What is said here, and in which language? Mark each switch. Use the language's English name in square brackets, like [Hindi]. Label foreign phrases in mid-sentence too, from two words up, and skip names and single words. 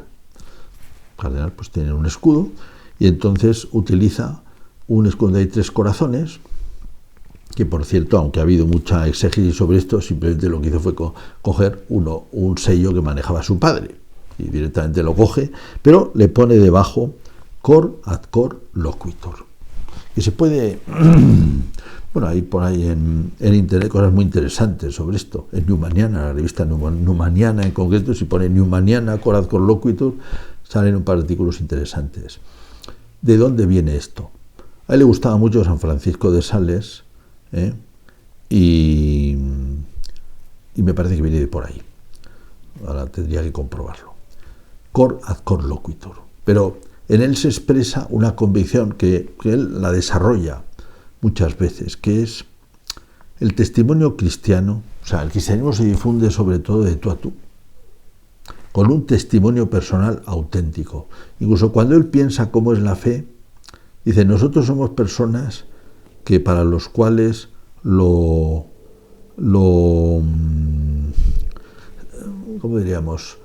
[Spanish] Cardenal pues tiene un escudo y entonces utiliza un escudo donde hay 3 corazones, que por cierto, aunque ha habido mucha exégesis sobre esto, simplemente lo que hizo fue coger un sello que manejaba su padre y directamente lo coge, pero le pone debajo [Latin] cor ad cor loquitur. [Spanish] Y se puede, bueno, hay por ahí en internet cosas muy interesantes sobre esto. En Newmaniana, la revista Newmaniana en concreto, si pone Newmaniana [Latin] cor ad cor loquitur, [Spanish] salen un par de artículos interesantes. ¿De dónde viene esto? A él le gustaba mucho San Francisco de Sales, y me parece que viene de por ahí. Ahora tendría que comprobarlo. [Latin] Cor ad cor loquitur. [Spanish] Pero en él se expresa una convicción que él la desarrolla muchas veces, que es el testimonio cristiano. O sea, el cristianismo se difunde sobre todo de tú a tú, con un testimonio personal auténtico. Incluso cuando él piensa cómo es la fe, dice, nosotros somos personas que para los cuales ¿cómo diríamos?